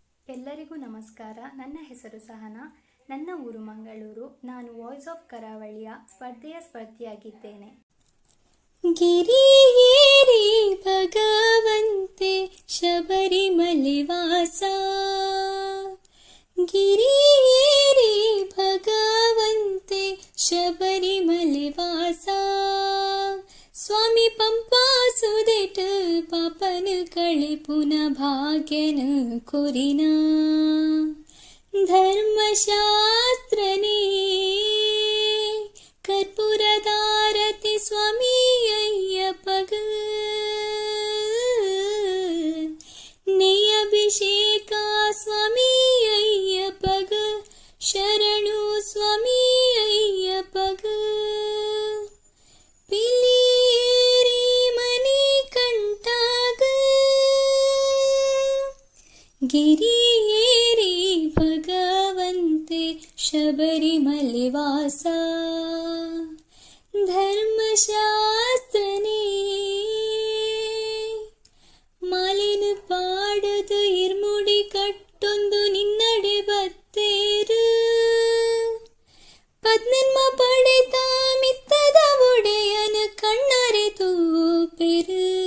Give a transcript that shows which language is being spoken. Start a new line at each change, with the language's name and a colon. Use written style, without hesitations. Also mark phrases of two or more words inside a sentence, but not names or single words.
Kannada: ಎಲ್ಲರಿಗೂ ನಮಸ್ಕಾರ. ನನ್ನ ಹೆಸರು ಸಹನಾ. ನನ್ನ ಊರು ಮಂಗಳೂರು. ನಾನು ವಾಯ್ಸ್ ಆಫ್ ಕರಾವಳಿಯ ಸ್ಪರ್ಧೆಯಾಗಿದ್ದೇನೆ.
Tulu: ಗಿರಿಯೇರಿ ಭಗವಂತೆ ಶಬರಿಮಲೆ ವಾಸ, ಗಿರಿಯೇರಿ ಭಗವಂತೆ ಶಬರಿಮಲೆ ವಾಸ, ಸ್ವಾಮಿ ಪಂಪಾ ಸುದೆಟ ಪಾಪನ ಕಳೆ ಪುನಃ ಭಾಗ್ಯನ ಕೊರಿನ, ಧರ್ಮಶಾಸ್ತ್ರನೇ ಕರ್ಪೂರದಾರತಿ ಸ್ವಾಮಿ ಅಯ್ಯಪ್ಪಗ, ನೇಯಭಿಷೇಕ ಸ್ವಾಮಿ ಅಯ್ಯಪ್ಪಗ, ಶರಣು ಸ್ವಾಮಿ ಅಯ್ಯಪ್ಪಗ, ಪಿಲಿಯೇರಿ ಮಣಿಕಂಠಾಗ, ಗಿರಿಯೇರಿ ಭಗವಂತೆ ಶಬರಿಮಲೆ ವಾಸ, ಧರ್ಮಶಾಸ್ತ್ರನೇ ಮಾಲಿನ ಪಾಡದು ಇರ್ಮುಡಿ ಕಟ್ಟೊಂದು ನಿನ್ನಡೆ ಬತ್ತೇರು, ಪದ್ನೆನ್ಮ ಪಡೆತ ಮಿತ್ತದ ಒಡೆಯನ ಕಣ್ಣರೆ ತೂಪೆರು,